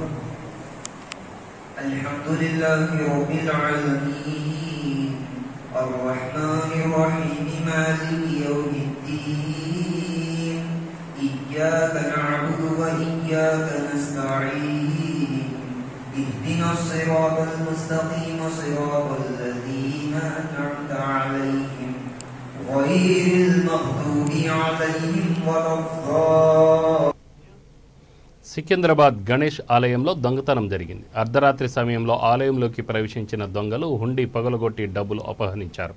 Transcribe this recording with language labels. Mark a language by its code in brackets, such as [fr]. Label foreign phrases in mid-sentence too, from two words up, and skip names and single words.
[ar] الحمد لله رب العالمين الرحمن الرحيم مالك يوم الدين إياك نعبد وإياك نستعين اهدنا الصراط المستقيم صراط الذين أنعمت عليهم غير المغضوب عليهم ولا الضالين. [te] సికింద్రాబాద్ గణేష్ ఆలయంలో దొంగతనం జరిగింది. అర్ధరాత్రి సమయంలో ఆలయంలోకి ప్రవేశించిన దొంగలు హుండీ పగలగొట్టి డబ్బులు అపహరించారు.